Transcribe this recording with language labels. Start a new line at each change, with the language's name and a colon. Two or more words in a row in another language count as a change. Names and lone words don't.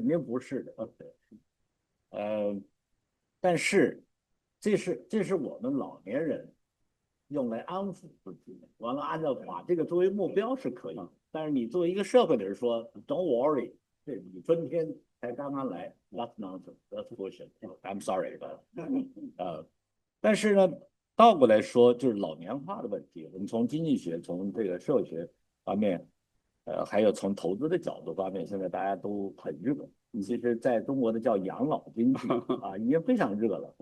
Chinese: 肯定不是的。但是這是我們老年人用來安撫自己，完了按照把這個作為目標是可以，但是你作為一個社會的人說 ，
English: Don't worry，
Chinese: 這你春天才剛剛來 ，
English: That's nonsense，That's bullshit，I'm sorry，
Chinese: 但是呢，倒過來說就是老年化的問題，我們從經濟學、從這個社會學方面，還有從投資的角度方面，現在大家都很熱。其實在中國的叫養老經濟啊，已經非常熱了。